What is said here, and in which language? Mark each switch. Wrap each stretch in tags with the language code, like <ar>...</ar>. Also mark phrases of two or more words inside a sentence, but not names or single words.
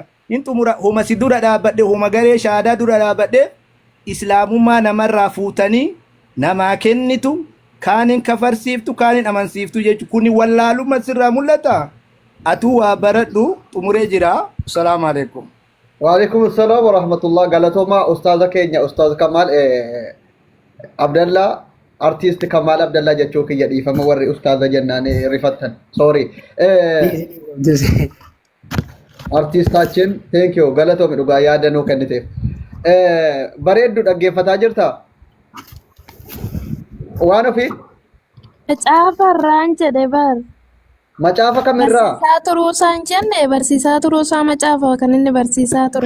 <om>Hin xumuraa homa si dura dhaabadhe homa garee shaadaa dura dhaabadhe Islaamummaa namarraa fuutanii namaa kennitu. Kaanin kafarsiiftu kaanin amansiiftu jechuun kuni wallaalummaa sirraa mul'ata. Atuu waa baradhu xumuree jira.</om> <ar>السلام عليكم. وعليكم السلام ورحمة الله.</ar> <om>Galatoomaa ustaaza keenya ustaaza Kamaal Abdallah artiist Kamaal Abdallah jechuu kiyya dhiifama warri ustaaza jennaan rifattan. Sorry. Artiistaችን</om> <en>thank you</en> <om>galatoomi dhugaa yaadanuu kenniteef. Bareeddu dhaggeeffataa jirta? Waan ofii? Macaafa irraan jedhe bar. Macaafa kamirraa? Barsiisaa turuusaa hin jenne barsiisaa turuusaa macaafa kan inni barsiisaa ture.</om>